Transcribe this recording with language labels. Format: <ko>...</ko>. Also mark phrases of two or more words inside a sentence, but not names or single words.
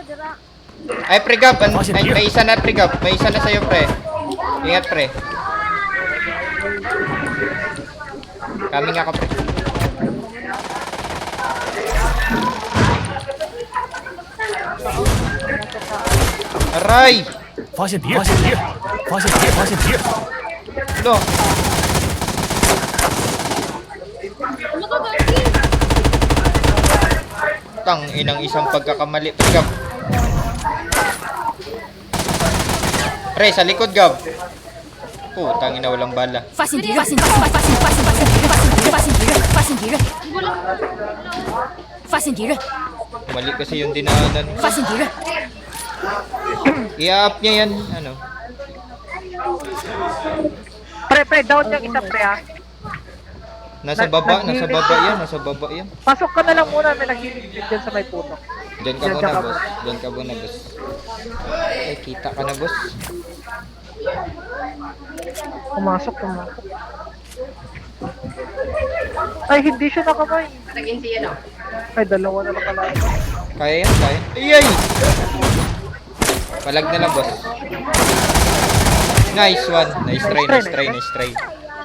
<tl>Ay, pre, Gab. May isa na, pre, Gab. May isa na sa'yo, pre. Ingat, pre. Coming ako, pre. Aray!</tl> <zh>发现敌人，发现敌人，发现敌人，发现敌人。</zh> <tl>Ano? Ano ka, Gagi? Tang inang isang pagkakamali, pre, Gab. Pre, sa likod, Gab. Putang ina, walang bala.</tl> <zh>发现敌人，发现敌人，发现敌人，发现敌人，发现敌人，发现敌人，发现敌人，</zh> <tl>Mali kasi yung dinaanan.</tl> <zh>发现敌人，</zh> <tl>I-up niya yan, ano. Pre, down yung isa pre ha. Nasa baba yan. Pasok ka na lang muna, may naghilig dyan sa may puno. Diyan ka muna, boss. Diyan ka muna, boss. Ay, kita ka na, boss. Pumasok. Ay, hindi siya nakamay. Ay, dalawa na lang pala. Kaya yan, kaya. Ayay! Palag na lang, boss.</tl> <en>Nice one. Nice try.</en>